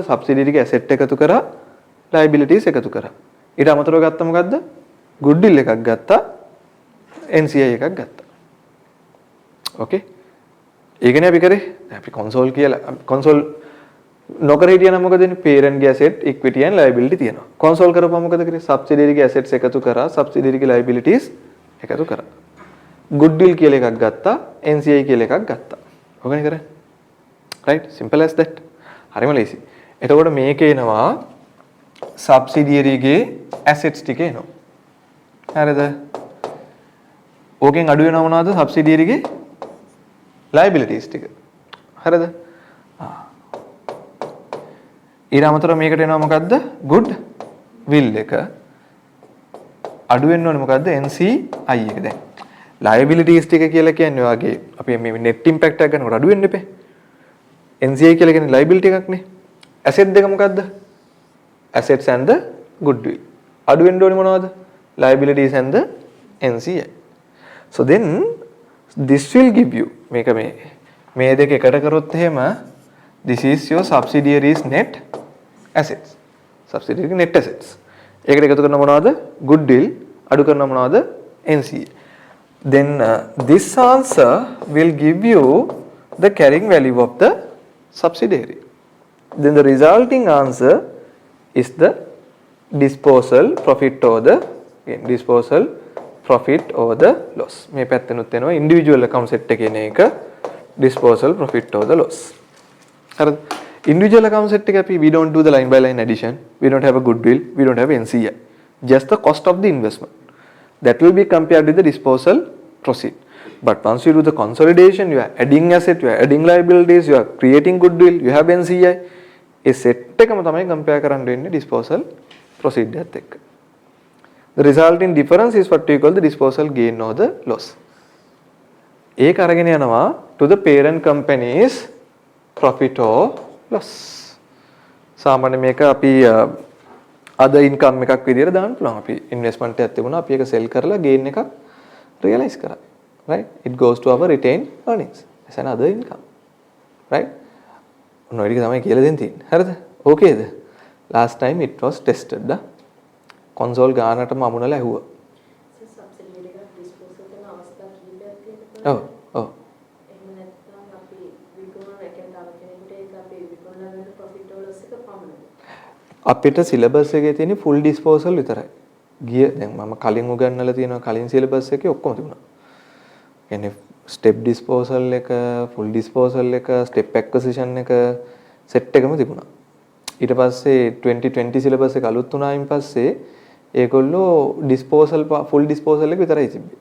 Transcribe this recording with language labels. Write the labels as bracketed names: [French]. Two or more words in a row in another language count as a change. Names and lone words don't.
[Sinhala] subsidiary ගේ asset එකතු කරා, liabilities එකතු කරා. ඊට අමතරව ගත්ත මොකද්ද? goodwill එකක් ගත්තා, NCI එකක් ගත්තා. Okay? ඒකනේ අපි කරේ. අපි console කියලා console නොකර හිටියනම් මොකද වෙන්නේ? parent ගේ [English] asset, equity and liability [Sinhala] තියෙනවා. console කරපුවම මොකද කරේ? subsidiary ගේ assets එකතු කරා, subsidiary ගේ liabilities එකතු කරා. goodwill කියලා එකක් ගත්තා, NCI කියලා එකක් ගත්තා. ඔකනේ කරන්නේ. [English] Right? Simple as that. [Sinhala] හරිම ලේසි. එතකොට මේකේ එනවා subsidiary ගේ assets ටික එනවා. හරිද? ඕකෙන් අඩු වෙනව මොනවද? subsidiary ගේ liabilities ටික. හරිද? ඊට අමතරව මේකට එනවා මොකද්ද? goodwill එක. අඩු වෙන්න ඕනේ මොකද්ද? NCI එක. දැන් liabilities ටික කියලා කියන්නේ ඔයගේ අපි මේ [English] net impact [Sinhala] එක ගන්නකොට අඩු වෙන්න එපේ. NCI කියලා කියන්නේ liability එකක් නේ. asset දෙක මොකද්ද? [English] assets and the goodwill. [Sinhala] අඩු වෙන්න ඕනේ මොනවද? [English] liabilities and the NCI. So then this will give you [Sinhala] මේක මේ මේ දෙක එකට කරොත් එහෙම [English] this is your subsidiaries net assets. Subsidiary net assets. [Sinhala] ඒකට එකතු කරන මොනවද? goodwill. අඩු කරන මොනවද? NCA. [English] Then this answer will give you the carrying value of the subsidiary. Then the resulting answer is the disposal profit or the disposal profit or the loss. [Sinhala] මේ පැත්තෙනුත් එනවා [English] individual account set [Sinhala] එකේ කියන එක [English] disposal profit or the loss. හරිද? Individual account set [Sinhala] එක අපි [English] we don't do the line by line addition, we don't have a goodwill, we don't have NCI. Just the cost of the investment. That will be compared with the disposal proceed. But once you do the consolidation, you are adding asset, you are adding liabilities, you are creating goodwill, you have NCI. [Sinhala] ඒ set එකම තමයි compare කරන්න වෙන්නේ disposal proceed එකත් එක්ක. [English] The resulting difference is what we call the disposal gain or the loss. [Sinhala] ඒක අරගෙන යනවා [English] to the parent company's profit or loss. [Sinhala] සාමාන්‍ය මේක අපි [English] other income [Sinhala] එකක් විදියට දාන්න පුළුවන්. අපි investment එකක් තිබුණා අපි ඒක sell කරලා gain එකක් realize කරා. Right? [English] It goes to our retained earnings. It's another income. Right? [Sinhala] ඔන්න ඔය ටික තමයි කියලා දෙන්න තියෙන්නේ. හරිද? ඕකේද? [English] Last time it was tested. [Sinhala] console ගානටම අමුණලා ඇහුවා. subsidiary එක disposal කරන අවස්ථා කීපයක් තියෙනවා. ඔව්. ඔව්. එහෙම නැත්නම් අපි විකුණන එකෙන් තව කෙනෙකුට ඒක අපි විකුණලා ගන්න [English] profit or loss [Sinhala] එක පමණයි. අපිට syllabus එකේ තියෙන [English] full disposal [Sinhala] විතරයි. ගිය දැන් මම කලින් උගන්වලා තියෙනවා කලින් syllabus එකේ ඔක්කොම තිබුණා. කියන්නේ [English] step disposal [Sinhala] එක, [English] full disposal [Sinhala] එක, [English] step acquisition [Sinhala] එක set එකම තිබුණා. ඊට පස්සේ 2020 syllabus එක අලුත් වුණායින් පස්සේ ඒගොල්ලෝ disposal [English] full disposal [Sinhala] එක විතරයි තිබ්බේ.